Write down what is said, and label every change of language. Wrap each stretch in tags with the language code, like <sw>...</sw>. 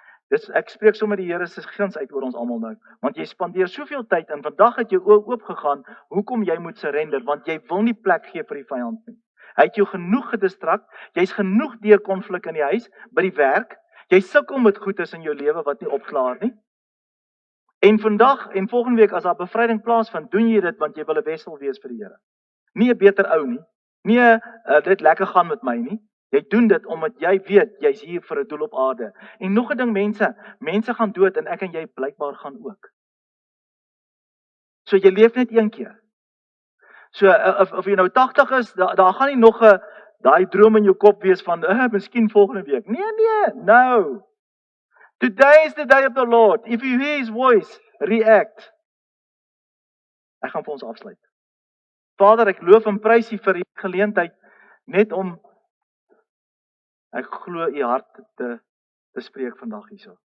<af>Dis ek spreek sommer die Here se guns uit oor ons almal nou, want jy spandeer soveel tyd en vandag het jou oë oop gegaan hoekom jy moet surrender, want jy wil nie plek gee vir die vyand nie. Hy het jou genoeg gedistrakt, jy's genoeg deur konflik in die huis, by die werk, jy sukkel met goedes in jou lewe wat nie opklaar nie. En vandag en volgende week as daar bevryding plaasvind, doen jy dit want jy wil 'n wessel wees vir die Here. Nie 'n beter ou nie. Nie dit lekker gaan met my nie. Jy doen dit omdat jy weet jy's hier vir 'n doel op aarde. En nog 'n ding mense gaan dood en ek en jy blykbaar gaan ook. So jy leef net een keer. So of jy nou 80 is, daar gaan nie nog 'n daai droom in jou kop wees van, miskien volgende week. Nee, no.</af> <en>Today is the day of the Lord. If you hear His voice, react.</en> <af>Ek gaan vir ons afsluit. Vader, ek loof en prys U vir die geleentheid, net om, ek glo U hart te spreek vandag hierso.</af>